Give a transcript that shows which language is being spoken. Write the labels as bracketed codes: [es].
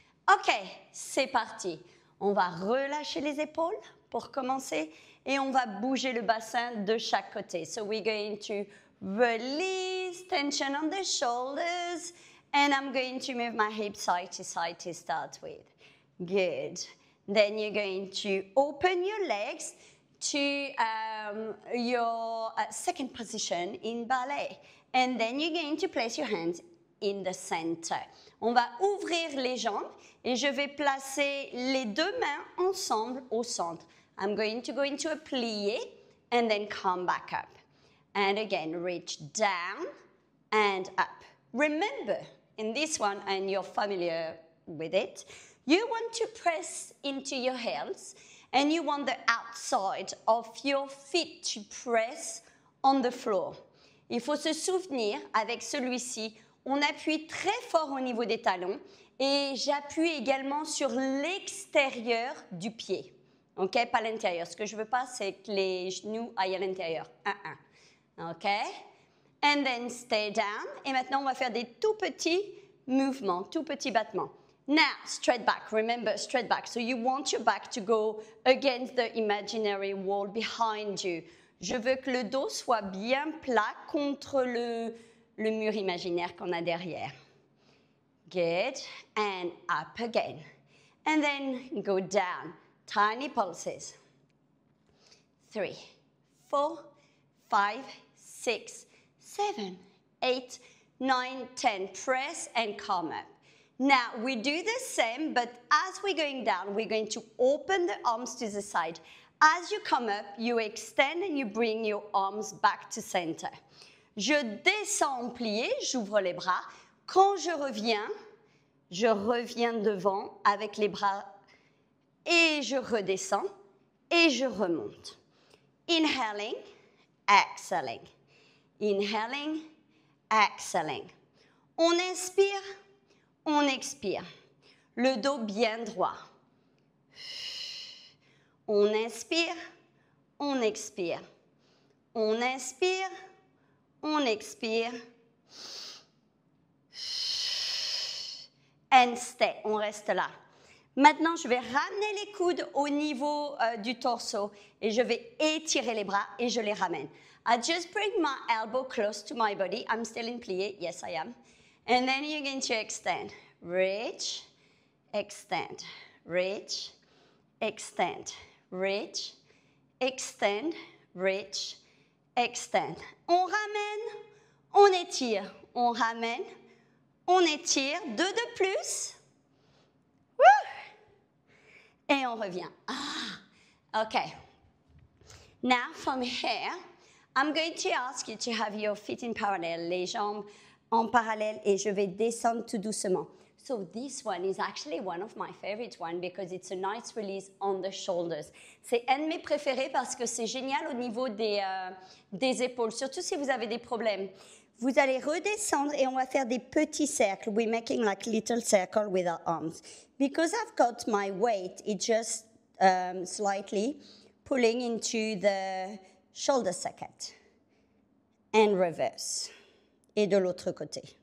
[fr] Ok, c'est parti. On va relâcher les épaules pour commencer et on va bouger le bassin de chaque côté. [en] So we're going to release tension on the shoulders and I'm going to move my hips side to start with. Good. Then you're going to open your legs to your second position in ballet. And then you're going to place your hands in the center. [fr] On va ouvrir les jambes et je vais placer les deux mains ensemble au centre. [en] I'm going to go into a plié and then come back up. And again, reach down and up. Remember, in this one, and you're familiar with it, you want to press into your heels and you want the outside of your feet to press on the floor. [fr] Il faut se souvenir, avec celui-ci, on appuie très fort au niveau des talons et j'appuie également sur l'extérieur du pied. OK? Pas l'intérieur. Ce que je ne veux pas, c'est que les genoux aillent à l'intérieur. OK? [en] And then stay down. [fr] Et maintenant, on va faire des tout petits mouvements, tout petits battements. [en] Now, straight back. Remember, straight back. So you want your back to go against the imaginary wall behind you. [fr] Je veux que le dos soit bien plat contre le mur imaginaire qu'on a derrière. [en] Good. And up again. And then go down. Tiny pulses. 3, 4, 5, 6, 7, 8, 9, 10. Press and come up. Now, we do the same, but as we're going down, we're going to open the arms to the side. As you come up, you extend and you bring your arms back to center. [fr] Je descends en plié, j'ouvre les bras. Quand je reviens devant avec les bras et je redescends et je remonte. [en] Inhaling, exhaling. Inhaling, exhaling. [fr] On inspire, on expire. Le dos bien droit. On inspire, on expire. On inspire, on expire. [en] And stay. [fr] On reste là. Maintenant, je vais ramener les coudes au niveau du torse et je vais étirer les bras et je les ramène. [en] I just bring my elbow close to my body. I'm still in plié. Yes, I am. And then you're going to extend. Reach, extend, reach, extend, reach, extend, reach, extend. [fr] On ramène, on étire, on ramène, on étire. 2 de plus. Woo! Et on revient. Okay. [en] Now from here, I'm going to ask you to have your feet in parallel, [fr] les jambes en parallèle, et je vais descendre tout doucement. [en] So this one is actually one of my favorite ones because it's a nice release on the shoulders. [fr] C'est un de mes préférés parce que c'est génial au niveau des épaules, surtout si vous avez des problèmes. Vous allez redescendre et on va faire des petits cercles. [en] We're making like little circle with our arms. Because I've got my weight, it just slightly pulling into the shoulder socket. And reverse. [fr] Et de l'autre côté.